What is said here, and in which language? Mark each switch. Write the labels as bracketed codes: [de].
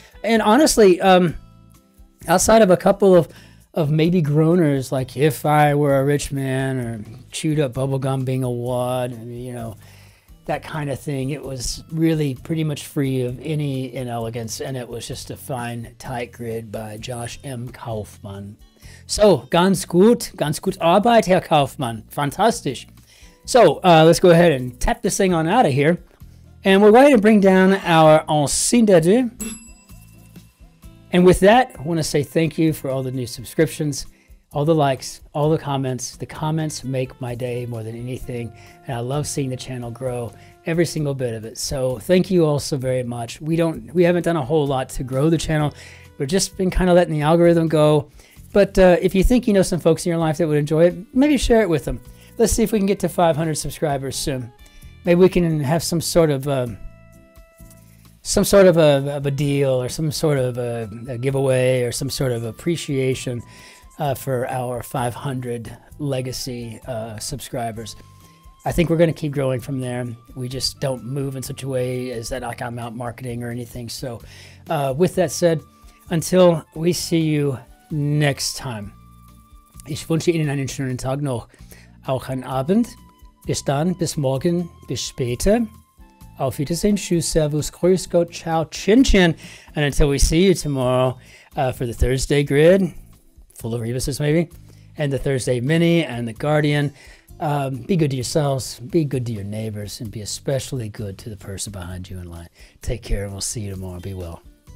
[en] And honestly, outside of a couple of maybe groaners, like If I Were a Rich Man or Chewed Up Bubblegum Being a Wad, you know, that kind of thing, it was really pretty much free of any inelegance, and it was just a fine, tight grid by Josh M. Kaufmann. [de] So, ganz gut Arbeit, Herr Kaufmann. Fantastisch. [en] So, let's go ahead and tap this thing on out of here. And we'll go ahead and bring down our Ancien de Deux. And with that, I want to say thank you for all the new subscriptions, all the likes, all the comments. The comments make my day more than anything. And I love seeing the channel grow, every single bit of it. So thank you all so very much. We haven't done a whole lot to grow the channel. We've just been kind of letting the algorithm go. But if you think you know some folks in your life that would enjoy it, maybe share it with them. Let's see if we can get to 500 subscribers soon. Maybe we can have some sort of a deal or some sort of a giveaway or some sort of appreciation for our 500 legacy subscribers. I think we're going to keep growing from there. We just don't move in such a way as that like I'm out marketing or anything. So with that said, until we see you next time. [de] Ich wünsche Ihnen einen schönen Tag noch, auch einen Abend. Bis dann, bis morgen, bis später. Auf Wiedersehen, tschüss, servus, grüß Gott, ciao, Cin-Cin. [en] And until we see you tomorrow for the Thursday grid, full of rebuses maybe, and the Thursday mini and the Guardian, be good to yourselves, be good to your neighbors, and be especially good to the person behind you in line. Take care, and we'll see you tomorrow. Be well.